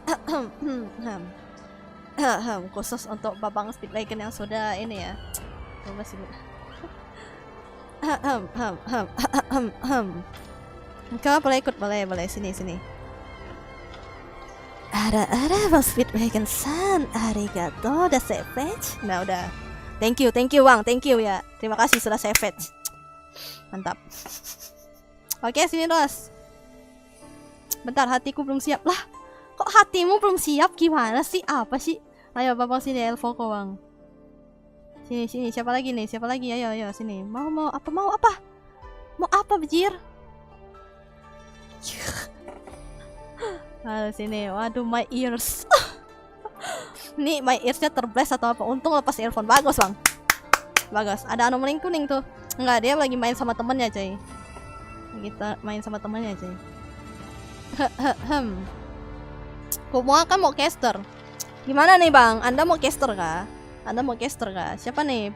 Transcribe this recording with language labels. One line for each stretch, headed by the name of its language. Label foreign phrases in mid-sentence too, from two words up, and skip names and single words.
Indonesian: Khusus untuk Babang Speed Dragon yang sudah ini ya. Masih. Kau boleh ikut, boleh sini. Ada Bang Speed Dragon
Japanese: san, arigato,
Indonesian: udah savage. Nah udah.
English: Thank you Bang, thank you ya.
Indonesian: Terima kasih sudah savage. Mantap. Oke, sini Ros. Bentar, hatiku belum siap. Lah, kok hatimu belum siap? Gimana sih? Apa sih? Ayo, Babang sini Elfoko, Bang. Sini. Siapa lagi nih? Ayo, sini. Mau apa? Mau apa, Bejir? Aduh, sini. Waduh,
English: my ears.
Indonesian: Nih,
English: my earsnya
Indonesian: terblast atau apa? Untung lepas earphone. Bagus, Bang. Bagus. Ada anomaly kuning tuh. Enggak, dia lagi main sama temennya, coy. Kita main sama temennya, coy. Kumua kan mau caster. Gimana nih, Bang? Anda mau caster kah? Siapa nih?